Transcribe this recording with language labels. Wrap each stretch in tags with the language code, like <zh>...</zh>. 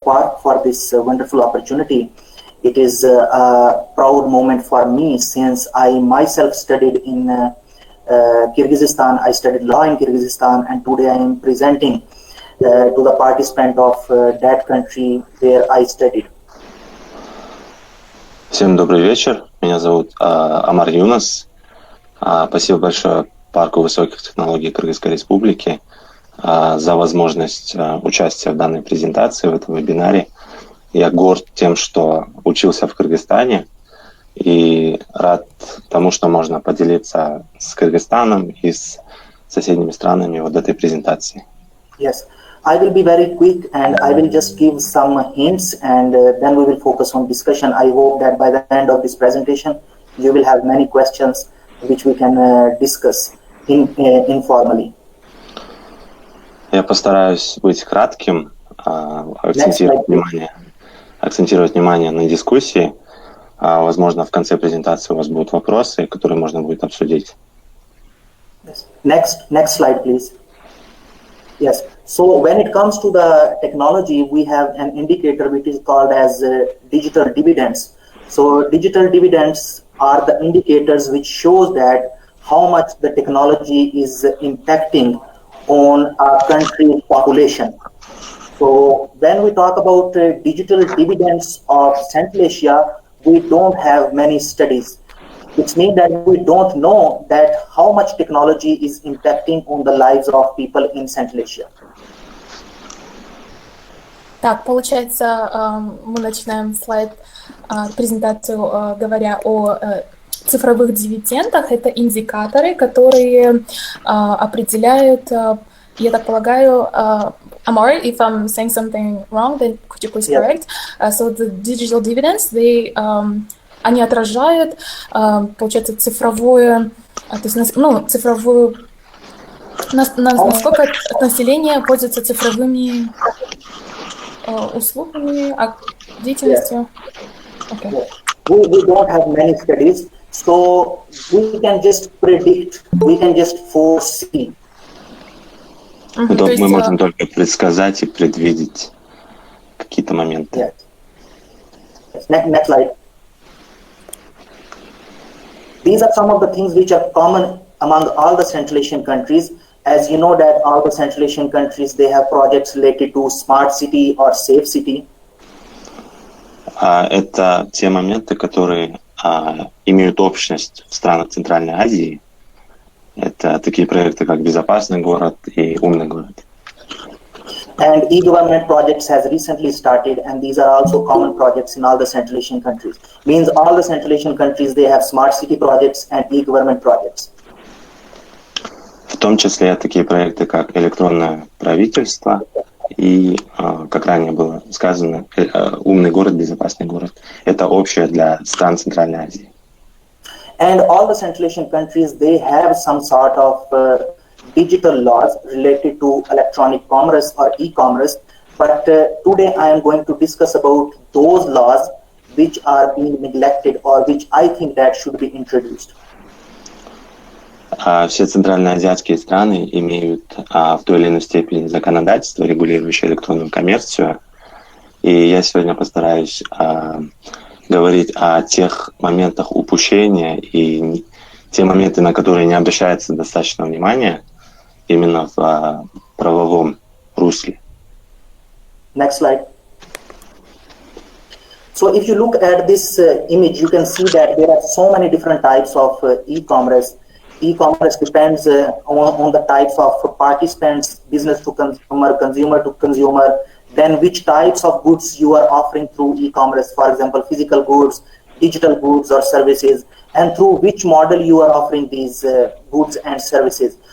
<en>Park for this wonderful opportunity. It is a proud moment for me since I myself studied in Kyrgyzstan. I studied law in Kyrgyzstan, and today I am presenting to the participant of that country where I studied.</en> <ru>Всем добрый вечер. Меня зовут Ammar Younas. Спасибо большое Парку высоких технологий Кыргызской Республики за возможность участия в данной презентации, в этом вебинаре. Я горд тем, что учился в Кыргызстане, и рад тому, что можно поделиться с Кыргызстаном и с соседними странами вот этой презентации.</ru> <en>Yes, I will be very quick and I will just give some hints and then we will focus on discussion. I hope that by the end of this presentation, you will have many questions which we can discuss informally.</en> <ru>Я постараюсь быть кратким, акцентировать внимание на дискуссии. Возможно, в конце презентации у вас будут вопросы, которые можно будет обсудить.</ru> <en>Next slide, please. Yes. So when it comes to the technology, we have an indicator which is called as digital dividends. So digital dividends are the indicators which shows that how much the technology is impacting on our country's population. So when we talk about digital dividends of Central Asia, we don't have many studies, which means that we don't know that how much technology is impacting on the lives of people in Central Asia.</en> <ru>Так, получается, мы начинаем презентацию, говоря о цифровых дивидендах. Это индикаторы, которые определяют, я так полагаю, Ammar,</ru> <en>if I'm saying something wrong, then could you please correct? So the digital dividends,</en> <ru>они отражают, получается, цифровую, то есть, цифровую, насколько население пользуется цифровыми услугами, деятельностью.</ru> <en>Okay. We don't have many studies, so we can just predict, we can just foresee.</en> <ru>Мы можем только предсказать и предвидеть какие-то моменты.</ru> <en>Yes. Next slide. These are some of the things which are common among all the Central Asian countries. As you know that all the Central Asian countries, they have projects related to smart city or safe city.</en> <ru>Это те моменты, которые имеют общность в странах Центральной Азии. Это такие проекты, как «Безопасный город» и «Умный город».</ru> <en>And e-government projects has recently started, and these are also common projects in all the Central Asian countries. Means all the Central Asian countries, they have smart city projects and e-government projects.</en> <ru>В том числе такие проекты, как электронное правительство и, как ранее было сказано, «Умный город», «Безопасный город». Это общее для стран Центральной Азии.</ru> <en>And all the Central Asian countries, they have some sort of digital laws related to electronic commerce or e-commerce. But today I am going to discuss about those laws which are being neglected or which I think that should be introduced.</en> <ru>Все центральноазиатские страны имеют в той или иной степени законодательство, регулирующее электронную коммерцию. И я сегодня постараюсь говорить о тех моментах упущения и те моменты, на которые не обращается достаточно внимания именно в правовом русле.</ru> <en>Next slide. So if you look at this image, you can see that there are so many different types of e-commerce. E-commerce depends on the types of participants, business to consumer, consumer to consumer, then which types of goods you are offering through e-commerce, for example, physical goods, digital goods or services, and through which model you are offering these goods and services.</en>